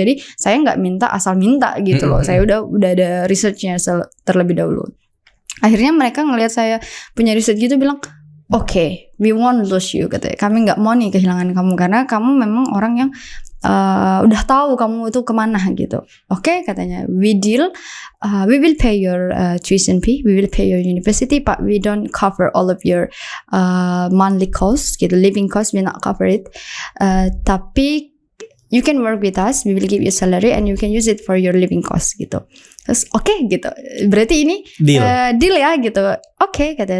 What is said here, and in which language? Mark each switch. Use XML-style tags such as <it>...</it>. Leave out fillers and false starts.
<id>Jadi saya nggak minta asal minta gitu loh. Saya udah ada researchnya terlebih dahulu. Akhirnya mereka ngelihat saya punya research gitu bilang, Oke,</id> <en>we won't lose you</en> <id>katanya. Kami nggak mau nih kehilangan kamu karena kamu memang orang yang udah tahu kamu itu kemana gitu. Oke, katanya</id> <en>we deal, we will pay your tuition fee, we will pay your university, but we don't cover all of your monthly costs</en> <id>gitu,</id> <en>living costs we not cover it.</en> <id>Tapi</id> <en>you can work with us, we will give you salary and you can use it for your living costs</en> <id>gitu. Terus oke gitu, berarti ini deal ya gitu. Oke, katanya.</id>